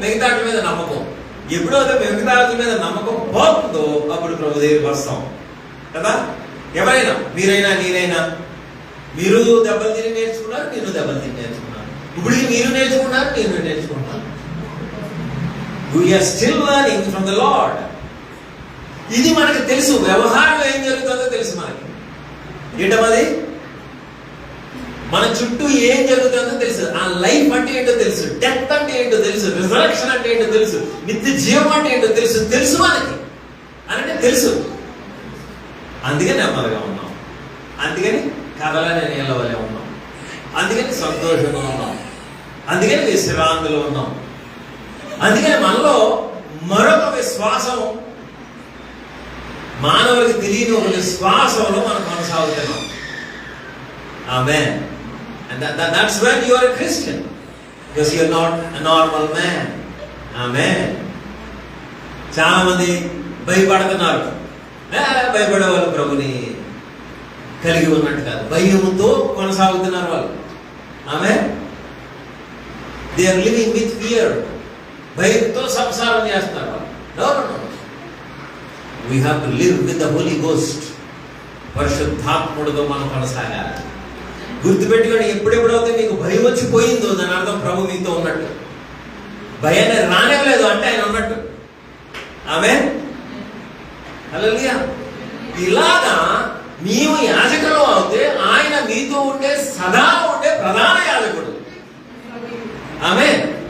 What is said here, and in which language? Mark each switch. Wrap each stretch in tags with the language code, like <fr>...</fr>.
<te>మిగతా అట్ల మీద నమ్మకం. ఎప్పుడైతే మిగతా అట్ల మీద నమ్మకం పోతుందో అప్పుడు ప్రభు దగ్గరికి వస్తాం కదా. ఎవరైనా, మీరైనా నేనైనా, మీరు దెబ్బలు తిని నేర్చుకున్నారు, నేను దెబ్బలు తిని నేర్చుకున్నాను. ఇప్పుడు మీరు నేర్చుకున్నారు, నేను నేర్చుకున్నాను.</te> <en>We are still learning from the Lord.</en> <te>ఇది మనకు తెలుసు. వ్యవహారంలో ఏం జరుగుతుందో తెలుసు మనకి. ఏంటది? మన చుట్టూ ఏం జరుగుతుందో తెలుసు. ఆ లైఫ్ అంటే ఏంటో తెలుసు, డెత్ అంటే ఏంటో తెలుసు, రిజరక్షన్ అంటే ఏంటో తెలుసు, నిత్య జీవం అంటే ఏంటో తెలుసు. తెలుసు మనకి అంటే తెలుసు. అందుకని నెమ్మదిగా ఉన్నాం, అందుకని కదలని నీళ్ళ వలె ఉన్నాం, అందుకని సంతోషంగా ఉన్నాం, అందుకని విశ్రాంతిలో ఉన్నాం. అందుకని మనలో మరొక విశ్వాసం, మానవుడికి తెలియని ఒక విశ్వాసంలో మనం కొనసాగుతున్నాం. ఆమేన్.</te> <en>And that's when you are a Christian, because you are not a normal man.</en> <te>Amen. చాలా మంది భయపడుతున్నారు. భయపడే వాళ్ళు ప్రభుని కలిగి ఉన్నట్టు కాదు, భయముతో కొనసాగుతున్నారు వాళ్ళు. ఆమేన్.</te> <en>They are living with fear.</en> <te>భయంతో సంసారం చేస్తున్నారు వాళ్ళు.</te> <en>No. We have to live with the Holy Ghost.</en> <te>పరిశుద్ధాత్ముడితో మనం కొనసాగాలి. గుర్తుపెట్టుకొని, ఎప్పుడెప్పుడైతే మీకు భయం వచ్చిపోయిందో దాని అర్థం ప్రభు మీతో ఉన్నట్టు. భయాన్ని రానివ్వలేదు అంటే ఆయన ఉన్నట్టు. ఆమేన్, హల్లెలూయా. ఇలాగా నీవు యాజకులు అవుతే ఆయన మీతో ఉండే, సదా ఉండే ప్రధాన యాజకుడు. ఆమేన్.</te>